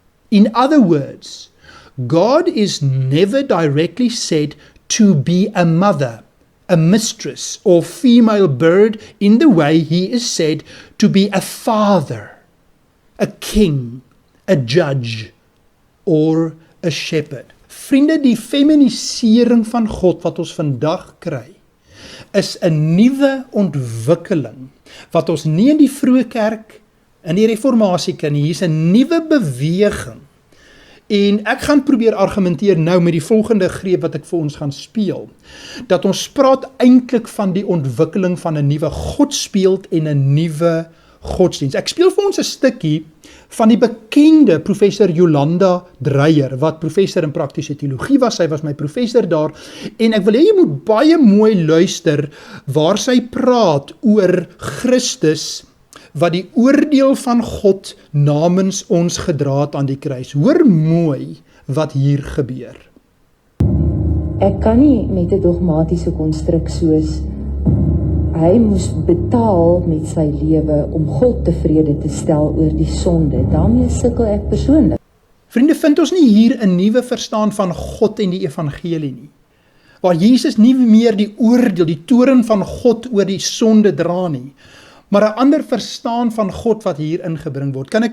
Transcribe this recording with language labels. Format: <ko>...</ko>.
<en>In other words, God is never directly said to be a mother, a mistress, or female bird in the way He is said to be a father, a king, a judge, or a shepherd.</en> <af>Vriende, die feminisering van God wat ons vandag kry, is 'n nuwe ontwikkeling wat ons nie in die vroeë kerk, in die reformatie ken nie. Hier is 'n nuwe beweging. En ek gaan probeer argumenteer nou met die volgende greep wat ek vir ons gaan speel, dat ons praat eintlik van die ontwikkeling van 'n nuwe godsbeeld en 'n nuwe godsdienst. Ek speel vir ons 'n stukkie van die bekende professor Jolanda Dreyer, wat professor in praktiese teologie was. Sy was my professor daar, en ek wil hê jy moet baie mooi luister waar sy praat oor Christus, wat die oordeel van God namens ons gedra het aan die kruis. Hoor mooi wat hier gebeur. Ek kan nie met 'n dogmatiese konstruk soos hy moes betaal met sy lewe om God tevrede te stel oor die sonde. Daarmee sukkel ek persoonlik. Vriende, vind ons nie hier 'n nuwe verstaan van God en die evangelie nie, waar Jesus nie meer die oordeel, die toorn van God oor die sonde dra nie, maar 'n ander verstaan van God wat hier ingebring word.</af>